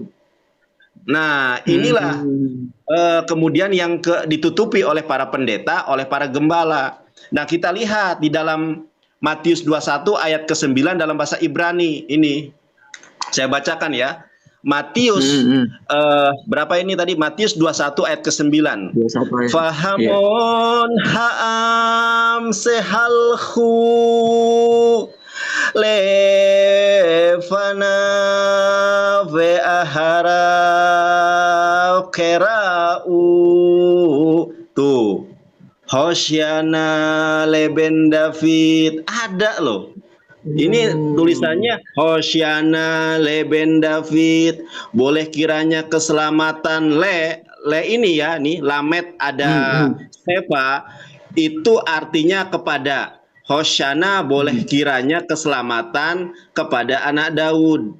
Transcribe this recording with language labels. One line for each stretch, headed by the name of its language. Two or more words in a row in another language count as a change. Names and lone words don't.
Indonesian: Nah, inilah kemudian yang ditutupi oleh para pendeta, oleh para gembala. Nah, kita lihat di dalam Matius 21 ayat ke-9 dalam bahasa Ibrani ini. Saya bacakan ya. Matius berapa ini tadi? Matius 21 ayat ke-9.
Hebrew: וההמון העם שהלכו לפניו ואחריו קוראים. Tuh. הושענא לבן דוד.
Indonesian: Ada loh. Ini tulisannya
Hebrew: הושענא לבן דוד,
Indonesian: boleh kiranya keselamatan le ini ya, nih lamet ada sefa, itu artinya kepada. Hosyana boleh kiranya keselamatan kepada anak Daud.